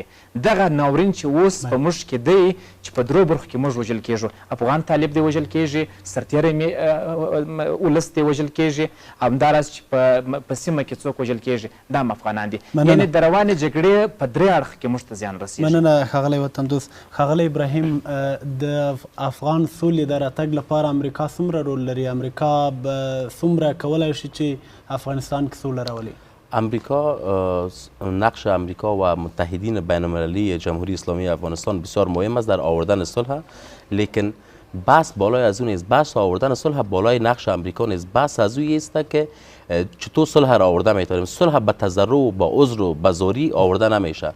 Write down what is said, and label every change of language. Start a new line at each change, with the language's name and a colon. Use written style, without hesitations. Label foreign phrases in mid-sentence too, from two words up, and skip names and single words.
Pashto: دغه ناورین چې اوس په موږ کې دی چې په 3 برخو کې موږ وژل کېږو، افغان طالب دې وژل کېږي، سرتیری ولس دې وژل کېږي، همداراز چې په سیمه کې څوک وژل کېږي دا هم افغانان دي. یعنې د روانې جګړې په 3 اړخ کې موږ ته زیان رسېږي. مننه ښاغلی وطندوست. ښاغلی ابراهیم، د افغان سولې د راتګ لپاره امریکا څومره رول لري؟ امریکا به څومره کولی شي چې افغانستان کې سوله راولي؟
Persian: نقش امریکا و متحدین بین المللی جمهوری اسلامی افغانستان بسیار مهم است در آوردن صلح، لیکن بحث بالای از اون است. بحث آوردن صلح بالای نقش امریکا نیست. بحث از اون است که چطور صلح را آورده میتونیم. صلح به تضرع و با عذر و به زاری آورده نمیشه.